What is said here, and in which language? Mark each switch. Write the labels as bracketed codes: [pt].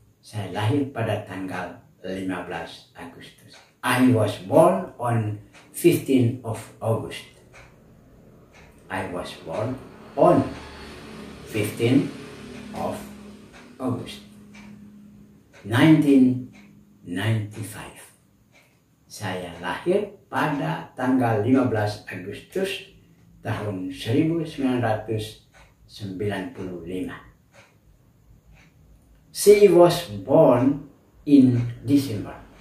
[id] Saya lahir pada tanggal 15 Agustus. [en] I was born on 15th of August. I was born on 15th of August 1995. [id] Saya lahir pada tanggal 15 Agustus tahun 1995. [en] She was born in December.